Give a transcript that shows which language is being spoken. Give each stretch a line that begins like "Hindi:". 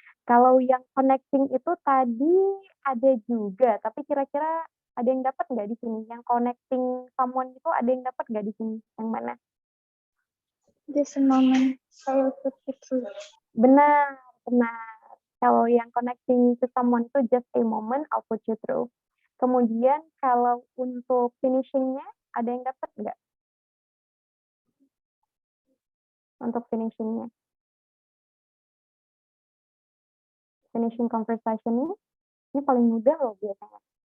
Indonesian: Kalau yang connecting itu tadi ada juga, tapi kira-kira ada yang dapat nggak di sini? Yang connecting someone itu ada yang dapat nggak di sini? Yang mana?
English: Just a moment, I will put it through.
Indonesian: Benar. Kalau yang
English: connecting to someone itu just a moment, I'll put you through.
Indonesian: Kemudian kalau untuk finishingnya ada yang dapat nggak? Untuk finishingnya. Finishing conversation ini paling mudah loh biasanya.